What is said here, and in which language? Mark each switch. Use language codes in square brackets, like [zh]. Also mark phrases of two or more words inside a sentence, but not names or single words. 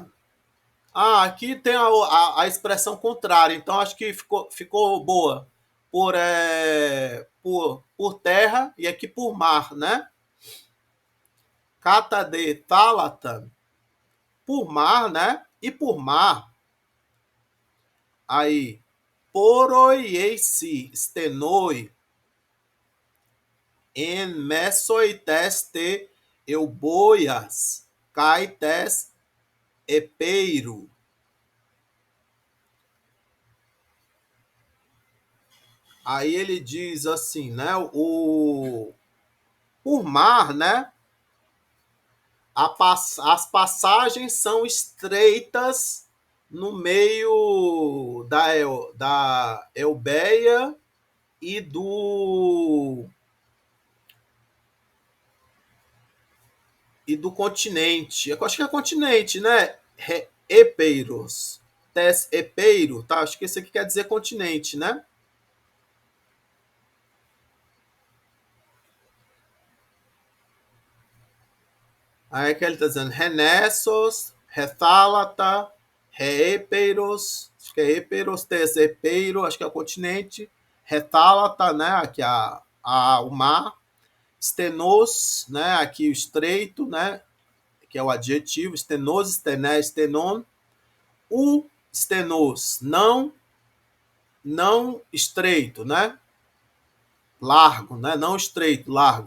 [pt] Ah, aqui tem a expressão contrária, então acho que ficou boa. Por terra e aqui por mar, né? [el] κατὰ δὲ θάλατταν. [pt] Por mar, né? E por mar, aí, [el] πόροι εἰσὶ στενοὶ ἐν μέσῳ τῆς τε Εὐβοίας καὶ τῆς ἠπείρου. [pt] Aí ele diz assim, né? Por mar, né? As passagens são estreitas no meio da Eubeia e do continente. Eu acho que é continente, né? [el] Ἤπειρος. τῆς ἠπείρου, [pt] tá? Acho que isso aqui quer dizer continente, né? Aí que ele está dizendo [el] ἡ νῆσος, ἡ θάλαττα, ἡ ἤπειρος, [pt] acho que é [el] Ἤπειρος, τῆς ἠπείρου, [pt] acho que é o continente, Retálata, né, aqui o mar, Stenos, né, aqui o estreito, né, que é o adjetivo, [el] στενός, στενή, στενόν, ὁ στενός, [pt] não estreito, né, largo, né, não estreito, largo.